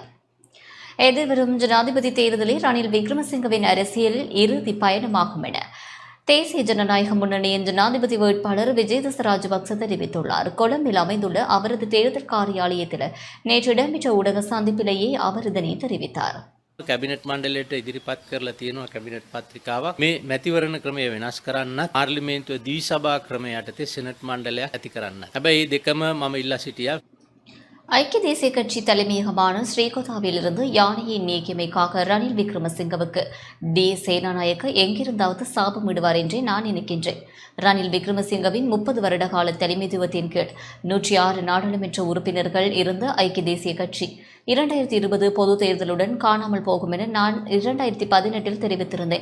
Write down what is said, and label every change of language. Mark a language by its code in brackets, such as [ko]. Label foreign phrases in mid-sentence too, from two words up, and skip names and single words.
[ta] எதிர்வரும் ஜனாதிபதி தேர்தலில் ரணில் விக்ரமசிங்கவின் அரசியலில் இறுதி பயணமாகும் என தேசிய ஜனநாயக முன்னணியின் ஜனாதிபதி வேட்பாளர் விஜயதாஸ் ராஜபக்ச தெரிவித்துள்ளார். கொழும்பில் அமைந்துள்ள அவரது தேர்தல் காரியாலயத்தில் நேற்று இடம்பெற்ற ஊடக சந்திப்பிலேயே அவர் இதனை தெரிவித்தார். [si] කැබිනට් මණ්ඩලයට ඉදිරිපත් කරලා තියෙනවා කැබිනට් පත්‍රිකාවක්. මේ මැතිවරණ ක්‍රමය වෙනස් කරන්න, පාර්ලිමේන්තුව ද්විසභා ක්‍රමය යටතේ සෙනට් මණ්ඩලයක් ඇති කරන්න. හැබැයි මේ දෙකම මම ඉල්ලා සිටියා. [ta] ஐக்கிய தேசிய கட்சி தலைமையகமான ஸ்ரீகோதாவிலிருந்து யானையை நீக்கியமைக்காக ரணில் விக்ரமசிங்கவுக்கு சேனாநாயக்க எங்கிருந்தாவது சாபமிடுவார் என்றே நான் நினைக்கின்றேன். ரணில் விக்ரமசிங்கவின் 30 வருட கால தலைமைத்துவத்தின் கீழ் 106 நாடாளுமன்ற உறுப்பினர்கள் இருந்த ஐக்கிய தேசிய கட்சி 2020 பொது தேர்தலுடன் காணாமல் போகும் என நான் 2018 தெரிவித்திருந்தேன்.